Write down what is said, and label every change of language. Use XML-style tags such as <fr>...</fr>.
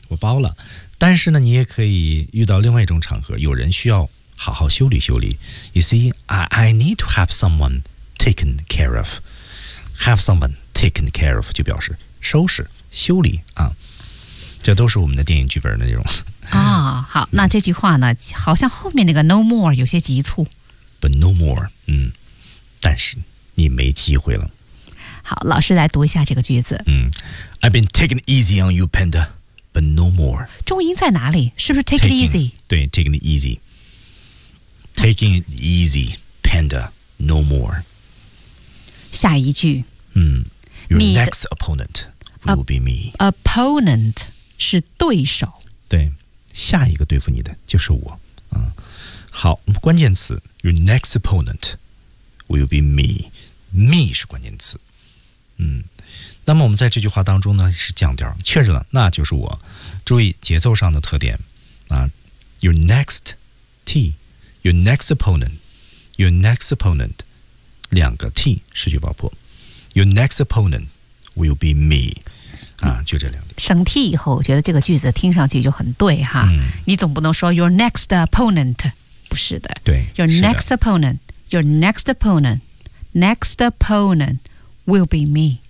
<zh>我包了但是呢你也可以遇到另外一种场合有人需要好好修理修理</zh> <en>You see I need to have someone taken care of Have someone taken care of</en> <zh>就表示收拾修理啊，这都是我们的电影剧本的内容啊、哦。好那这句话呢、嗯、好像后面那个</zh> <en>no more</en> <zh>有些急促</zh> <en>But no more</en> <zh>嗯，但是你没机会了好老师来读一下这个句子、</zh> <en>嗯、I've been taking easy on you panda But no more</en> <zh>重音在哪里是不是 take</zh> <en>taking, it easy 对 taking it easy Taking it easy panda No more</en> <zh>下一句、</zh> <en>嗯、Your next opponent will be me</en> <zh>Opponent 是对手对下一个对付你的就是我、嗯、好关键词</zh> <en>Your next opponent will be me</en> <zh>Me 是关键词嗯，那么我们在这句话当中呢是降调确实了那就是我注意节奏上的特点啊</zh> <en>Your next T Your next opponent</en> <zh>Your next opponent 两个 T 失去爆破</zh> <en>Your next opponent will be me</en> <zh>啊，就这两点省 T 以后我觉得这个句子听上去就很对哈、嗯、你总不能说</zh> <en>Your next opponent</en> <zh>不是的对</zh> <en>Your next opponent Your next opponent Next opponentWill be me.</en>